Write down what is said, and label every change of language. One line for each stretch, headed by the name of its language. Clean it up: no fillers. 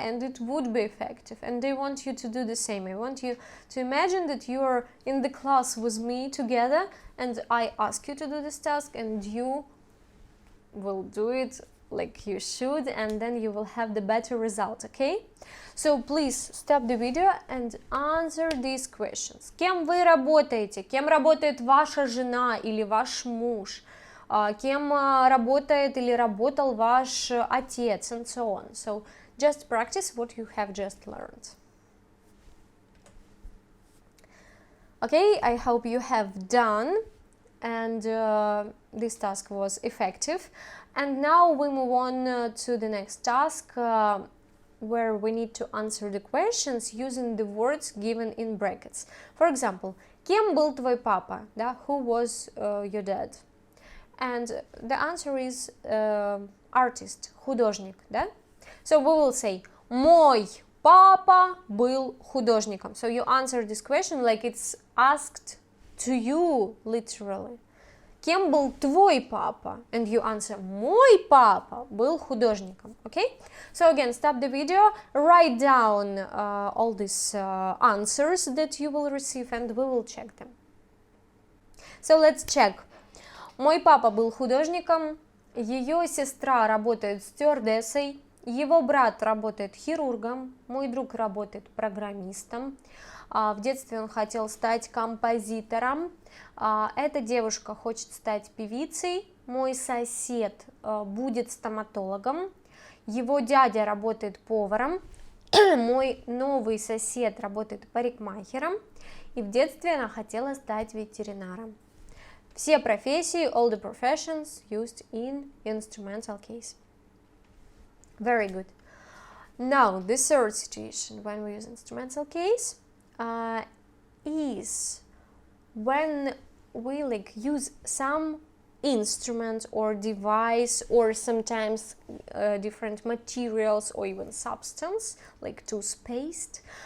English: And it would be effective. And I want you to do the same. I want you to imagine that you are in the class with me together and I ask you to do this task and you will do it like you should and then you will have the better result, okay? So please stop the video and answer these questions.
Russian: Кем вы работаете? Кем работает ваша жена или ваш муж? Кем работает или работал ваш отец,
English: and so on. So just practice what you have just learned. Okay, I hope you have done and this task was effective. And now we move on to the next task where we need to answer the questions using the words given in brackets. For example,
Russian: кем был твой папа?
English: Да? Who was your dad? And the answer is artist, художник, да? So we will say,
Russian: мой папа был художником.
English: So you answer this question like it's asked to you, literally.
Russian: Кем был твой папа?
English: And you answer,
Russian: мой папа был художником, okay?
English: So again, stop the video, write down all these answers that you will receive and we will check them. So let's check.
Russian: Мой папа был художником, ее сестра работает стюардессой, его брат работает хирургом, мой друг работает программистом, В детстве он хотел стать композитором. Эта девушка хочет стать певицей. Мой сосед будет стоматологом. Его дядя работает поваром. Мой новый сосед работает парикмахером. И в детстве она хотела стать ветеринаром. Все профессии,
English: all the professions used in instrumental case. Very good. Now, the third situation when we use instrumental case is when we use some instrument or device, or sometimes different materials or even substance, like toothpaste.